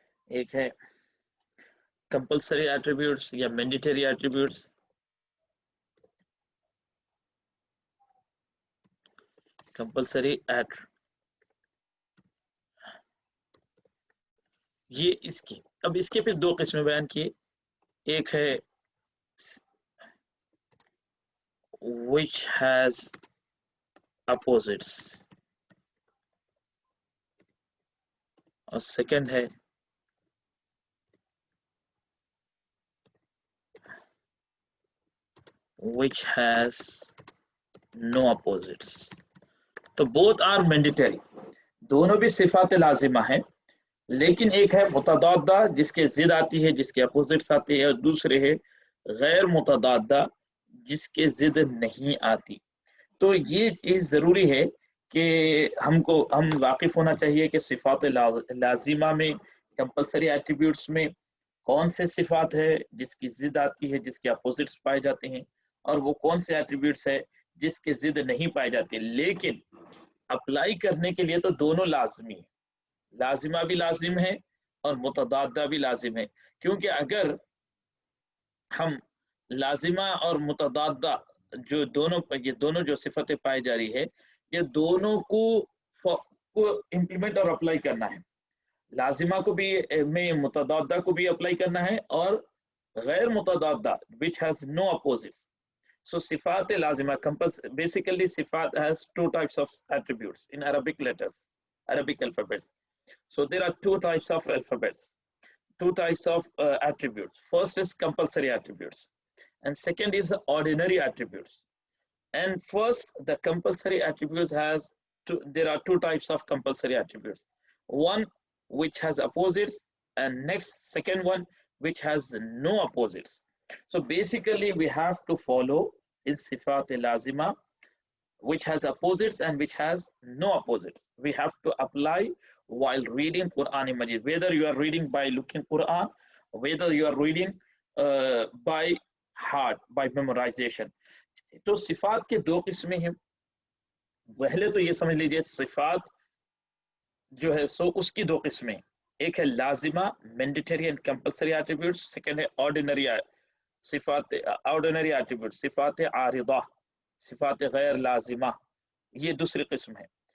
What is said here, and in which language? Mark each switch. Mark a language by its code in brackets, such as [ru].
[en] ایک ہے compulsory attributes یا mandatory attributes. [ur] compulsory یہ اس کی اب اس کے پھر دو قسمیں بیان کیے. [en] ایک ہے which has opposites [ur] اور سیکنڈ ہے [en] which has no opposites. تو both are mandatory. [ur] دونوں بھی صفات لازمہ ہیں، لیکن ایک ہے متضادہ جس کے ضد آتی ہے، جس کے اپوزٹس آتی ہے، اور دوسرے ہے غیر متضادہ جس کے ضد نہیں آتی. تو یہ چیز ضروری ہے کہ ہم واقف ہونا چاہیے کہ صفات لازمہ میں کمپلسری ایٹریبیوٹس میں کون سے صفات ہے جس کی ضد آتی ہے، جس کے اپوزٹس پائے جاتے ہیں، اور وہ کون سے ایٹریبیوٹس ہے جس کے ضد نہیں پائے جاتے. لیکن اپلائی کرنے کے لیے تو دونوں لازمی ہیں، لازمہ بھی لازم ہے اور متضادہ بھی لازم ہے. کیونکہ اگر ہم لازمہ اور متضادہ جو دونوں جو صفتیں پائی جا رہی ہے، یہ دونوں کو امپلیمنٹ اور اپلائی کرنا ہے. لازمہ کو بھی میں متضادہ کو بھی اپلائی کرنا ہے اور غیر متضادہ [en] which has no opposites. So صفات لازمہ basically صفات has two types of attributes in Arabic letters, Arabic alphabets. So there are two types of alphabets, two types of attributes. First is compulsory attributes and second is the ordinary attributes. And first, the compulsory attributes there are two types of compulsory attributes. One which has opposites and second one which has no opposites. So basically we have to follow in Sifat Lazima which has opposites and which has no opposites. We have to apply while reading Quran Majid, whether you are reading by looking Quran, whether you are reading by heart, by memorization. [ur] تو صفات کے دو قسمیں ہیں. پہلے تو یہ سمجھ لیجئے صفات جو ہے سو اس کی دو قسمیں، ایک ہے لازمہ [en] mandatory and compulsory attributes, [ur] second ہے آرڈینری صفات، آرڈینری ایٹریبیوٹس صفات عارضہ، صفات غیر لازمہ، یہ دوسری قسم ہے.